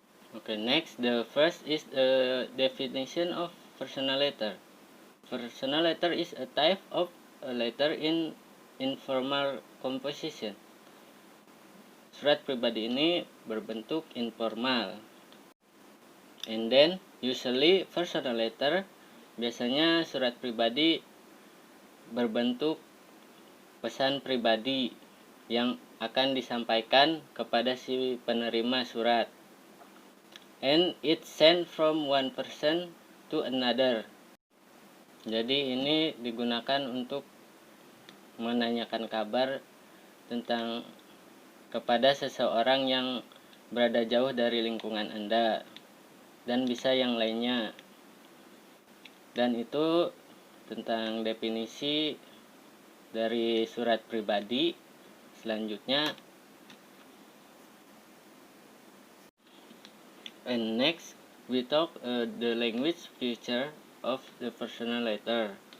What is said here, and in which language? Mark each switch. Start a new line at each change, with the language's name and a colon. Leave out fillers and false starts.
English: Okay, next, the first is the definition of personal letter. Personal letter is a type of a letter in informal composition.
Indonesian: Surat pribadi ini berbentuk informal.
English: And then usually personal letter,
Indonesian: biasanya surat pribadi berbentuk pesan pribadi yang akan disampaikan kepada si penerima surat.
English: And it's sent from one person to another.
Indonesian: Jadi ini digunakan untuk menanyakan kabar tentang kepada seseorang yang berada jauh dari lingkungan Anda, dan bisa yang lainnya. Dan itu tentang definisi dari surat pribadi. Selanjutnya,
English: and next we talk the language feature of the personal letter.